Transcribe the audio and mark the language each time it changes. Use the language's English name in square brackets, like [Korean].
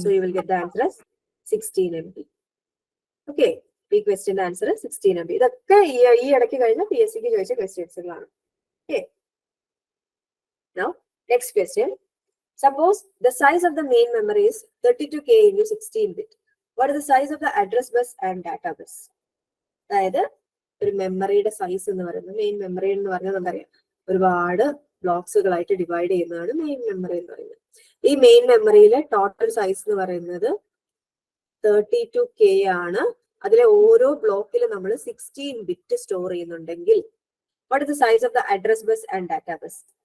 [English] So you will get the answer as 16 MB. [Malayalam] Okay, ഈ ക്വസ്റ്റ്യന്റെ answer 16 MB. ഇതൊക്കെ ഈ ഇടയ്ക്ക് കഴിഞ്ഞ PSCക്ക് ചോദിച്ച ക്വസ്റ്റ്യൻസുകളാണ്. [English] Okay. Now, next question. Suppose the size of the main memory is 32K into 16-bit. What is the size of the address bus and data bus? [Malayalam] അതായത് ഒരു മെമ്മറിയുടെ size എന്ന് പറയുന്നത്, മെയിൻ മെമ്മറി എന്ന് പറഞ്ഞാൽ നമുക്കറിയാം ഒരുപാട് ബ്ലോക്സുകളായിട്ട് ഡിവൈഡ് ചെയ്യുന്നതാണ് മെയിൻ മെമ്മറി എന്ന് പറയുന്നത്. ഈ മെയിൻ മെമ്മറിയിലെ ടോട്ടൽ സൈസ് എന്ന് പറയുന്നത് 32K ആണ്. അതിലെ ഓരോ ബ്ലോക്കിലും നമ്മൾ 16 ബിറ്റ് സ്റ്റോർ ചെയ്യുന്നുണ്ടെങ്കിൽ [English] What is the size of the address bus and data bus?